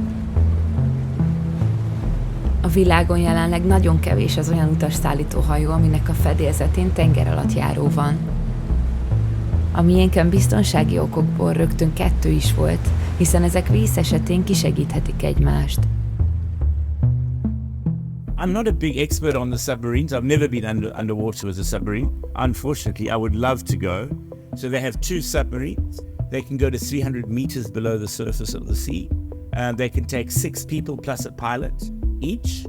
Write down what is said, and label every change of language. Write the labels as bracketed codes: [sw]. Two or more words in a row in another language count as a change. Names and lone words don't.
[hu] A világon jelenleg nagyon kevés az olyan utasszállító hajó, aminek a fedélzetén tenger alatt járó van. A miénken biztonsági okokból rögtön 2 is volt, hiszen ezek víz esetén kisegíthetik egymást. [en] I'm not a big expert on the submarines. I've never been underwater with a submarine. Unfortunately, I would love to go. So they have 2 submarines. They can go to 300 meters below the surface of the sea. And they can take 6 people plus a pilot each.